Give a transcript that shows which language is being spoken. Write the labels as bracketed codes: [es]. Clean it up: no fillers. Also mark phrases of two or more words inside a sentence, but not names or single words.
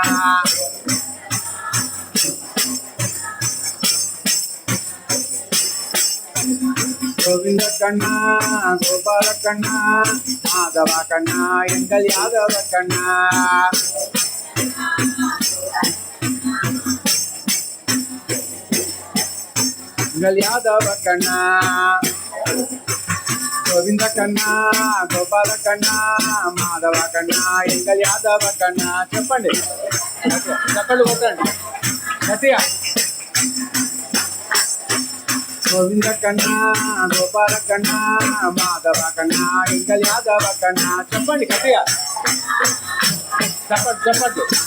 [ta] கோவிந்த கண்ணா கோபால கண்ணா மாதவ கண்ணா எங்கள் யாதவ கண்ணா எங்கள் யாதவ கண்ணா கோவிந்த கண்ணா கோபால கண்ணா மாதவ கண்ணா எங்கள் யாதவ கண்ணா [te] చెప్పండి చెప్పండి కొట్టండి గట్టిగా [ta] கோவிந்த கண்ணா கோபால கண்ணா மாதவ கண்ணா எங்கள் யாதவ கண்ணா [te] చెప్పండి గట్టిగా చెప్పండి చెప్పండి